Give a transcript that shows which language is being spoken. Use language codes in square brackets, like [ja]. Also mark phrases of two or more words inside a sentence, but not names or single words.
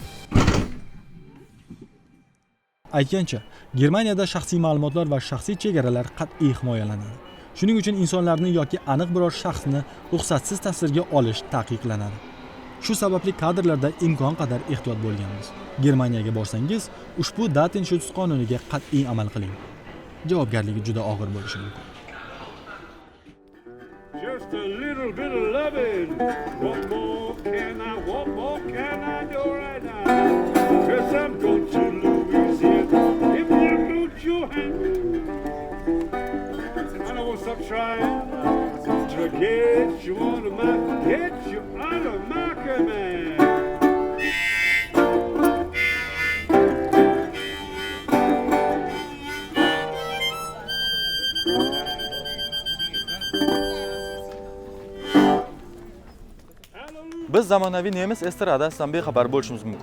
[uz] Aytgancha, Germaniyada shaxsiy ma'lumotlar va shaxsiy chegaralar qat'iy himoyalanadi. Shuning uchun insonlarni yoki aniq biror shaxsni ruxsatsiz tasvirga olish taqiqlanadi. Shu sababli kadrlarda imkon qadar ehtiyot bo'lganmiz. Germaniyaga borsangiz, ushbu Datenschutz qonuniga qat'iy amal qiling. Javobgarligi juda og'ir bo'lishi mumkin. [en] Just a little bit of loving. What more can I do right now? 'Cause I'm going to Louisiana. If you put your hand, I won't stop trying to get you out of my command. [uz] Biz zamonaviy nemis estradasidan bexabar bo'lishimiz mumkin.